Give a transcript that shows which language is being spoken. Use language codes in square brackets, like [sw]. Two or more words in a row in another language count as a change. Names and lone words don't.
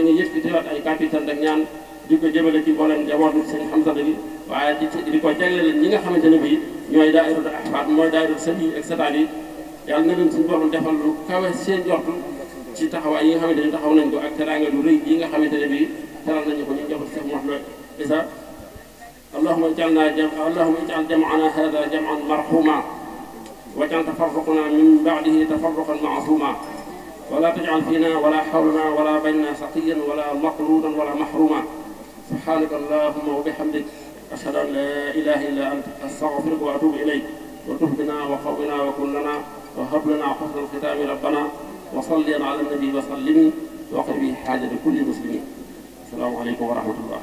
[wo] ngi yëkkatiwaat ay capital ak ñaan di ko jëmale ci mboolem njabootu sëñ Hamza bi waaye di ko jagleel ñi nga xamante ne bii ñooy daayiratu ahfaad mooy daayiratu sët yi ak sëtaat yi yàlla na leen suñu borom defal lu kawe seen jortu ci taxawaay yi nga xamante ne taxaw nañ ko ak teraanga lu rëy yi nga xamante ne bii teral nañu ko ñu njabootu Cheikh Mouhamed Issa [ar] اللهم اجعل جمعنا هذا جمعا مرحوما واجعل تفرقنا من بعده تفرقا معصوما ولا تجعل فينا ولا حولنا ولا بيننا سقيا ولا مطرودا ولا محروما سبحانك اللهم وبحمدك أشهد أن لا إله إلا أنت أستغفرك وأتوب إليك وتب بنا وقونا وكن لنا وهب لنا حسن الختام ربنا وصلي على النبي وسلم وقل به حاجة كل مسلمين السلام عليكم ورحمة الله